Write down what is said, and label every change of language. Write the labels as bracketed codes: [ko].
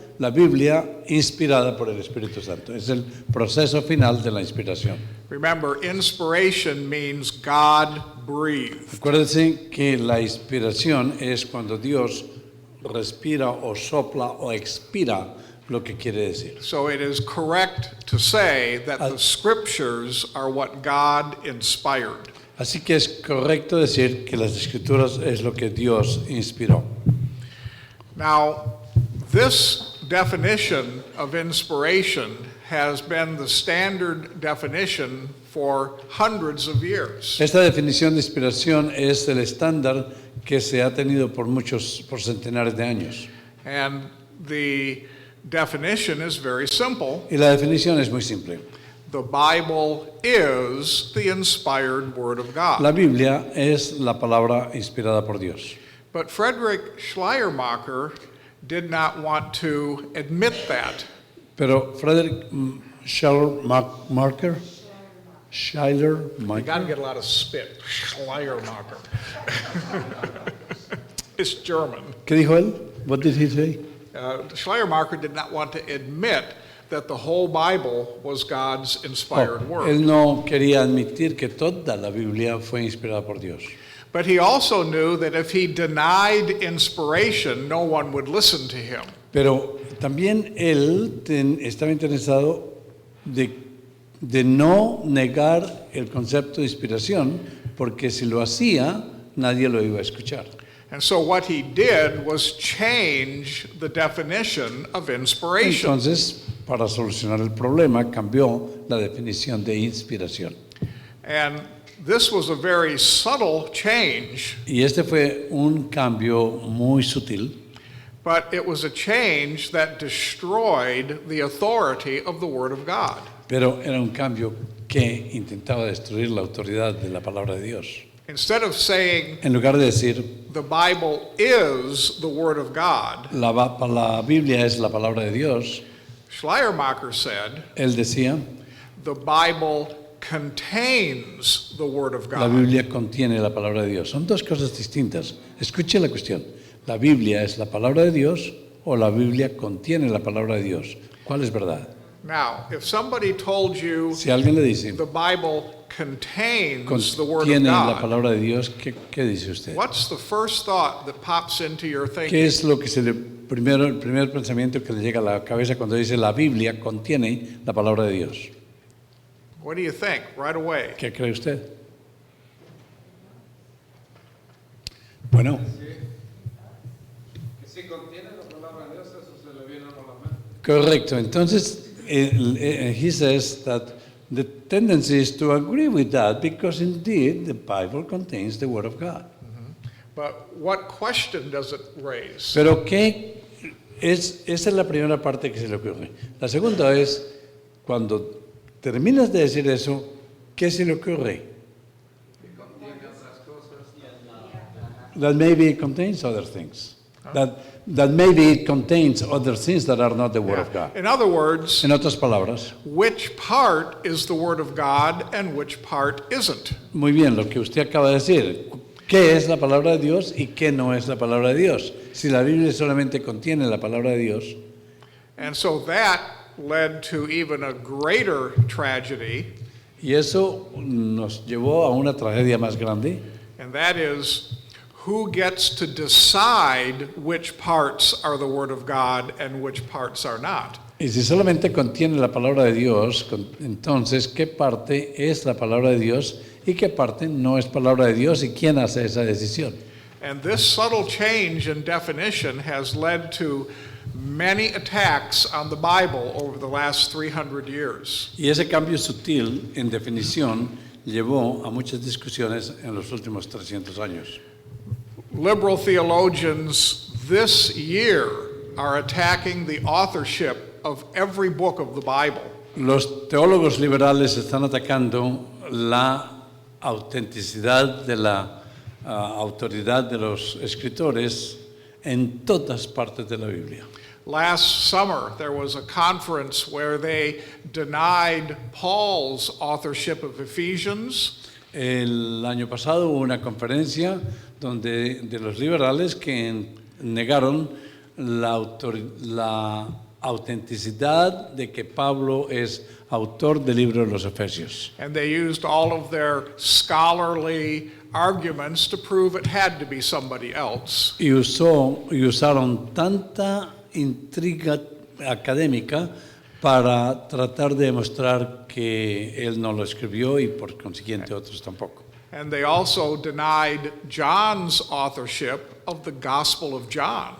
[es] la Biblia inspirada por el Espíritu Santo. Es el proceso final de la inspiración. [en] Remember, inspiration means God breathed. [es] Acuérdense que la inspiración es cuando Dios respira o sopla o expira lo que quiere decir. [en] So it is correct to say that the scriptures are what God inspired. [es] Así que es correcto decir que las Escrituras es lo que Dios inspiró. [en] Now, this definition of inspiration has been the standard definition for hundreds of years. [es] Esta definición de inspiración es el estándar que se ha tenido por centenares de años. [en] And the definition is very simple. [es] Y la definición es muy simple. [en] The Bible is the inspired Word of God. [es] La Biblia es la palabra inspirada por Dios. [en] But Friedrich Schleiermacher did not want to admit that. [es] Pero Frederick Schleiermacher, [en] You got to get a lot of spit. Schleiermacher. It's German. [es] ¿Qué dijo él? [en] What did he say? Schleiermacher did not want to admit that the whole Bible was God's inspired word. [es] Él no quería admitir que toda la Biblia fue inspirada por Dios. [en] But he also knew that if he denied inspiration, no one would listen to him. [es] Pero también él estaba interesado de no negar el concepto de inspiración, porque si lo hacía, nadie lo iba a escuchar. [en] And so what he did was change the definition of inspiration. [es] Entonces, para solucionar el problema, cambió la definición de inspiración. [en] And this was a very subtle change, [es] Y este fue un cambio muy sutil, [en] but it was a change that destroyed the authority of the Word of God. [es] pero era un cambio que intentaba destruir la autoridad de la palabra de Dios. [en] Instead of saying [es] En lugar de decir, [en] the Bible is the Word of God, [es] la Biblia es la palabra de Dios, [en] Schleiermacher said [es] él decía, [en] the Bible contains the Word of [es] la [en] God. [es] Biblia contiene la palabra de Dios. Son dos cosas distintas. Escuche la cuestión. ¿La Biblia es la palabra de Dios o la Biblia contiene la palabra de Dios? ¿Cuál es verdad? [en] Now, if somebody told you [es] Si alguien le dice, [en] the Bible contains the Word of [es] contiene la [en] God, [es] palabra de Dios, ¿qué dice usted? [en] what's the first thought that pops into your [es] ¿Qué [en] thinking? [es] es lo que el primer pensamiento que le llega a la cabeza cuando dice la Biblia contiene la palabra de Dios? [en] What do you think right away? [es] ¿Qué cree usted? Bueno, Que si contiene la palabra de Dios, eso se le viene a uno a la mente. correcto. [en] Entonces, he says that the tendency is to agree with that because indeed the Bible contains the Word of God. But what question does it raise? [es] Pero esa es la primera parte que se le ocurre. La segunda es, cuando terminas de decir eso, ¿qué se le ocurre? [en] That maybe it contains other things. That maybe it contains other things that are not the Word of God. In other words, [es] En otras palabras, [en] which part is the Word of God and which part isn't? [es] muy bien, lo que usted acaba de decir. ¿Qué es la palabra de Dios y qué no es la palabra de Dios? Si la Biblia solamente contiene la palabra de Dios, [en] And so that led to even a greater tragedy, [es] y eso nos llevó a una tragedia más grande, [en] and that is who gets to decide which parts are the Word of God and which parts are not. [es] y si solamente contiene la palabra de Dios, entonces, ¿qué parte es la palabra de Dios y qué parte no es palabra de Dios y quién hace esa decisión? [en] And this subtle change in definition has led to many attacks on the Bible over the last 300 years. [es] Y ese cambio sutil en definición llevó a muchas discusiones en los últimos 300 años. [en] Liberal theologians this year are attacking the authorship of every book of the Bible. [es] Los teólogos liberales están atacando la autenticidad de la autoridad de los escritores en todas partes de la Biblia. [en] Last summer, there was a conference where they denied Paul's authorship of Ephesians. [es] El año pasado hubo una conferencia de los liberales que negaron la autenticidad de que Pablo es autor del libro de los Efesios. [en] And they used all of their scholarly arguments to prove it had to be somebody else. [es] Y usaron tanta intriga académica para tratar de demostrar que él no lo escribió y por consiguiente otros tampoco. [en] And they also denied John's authorship of the Gospel of John.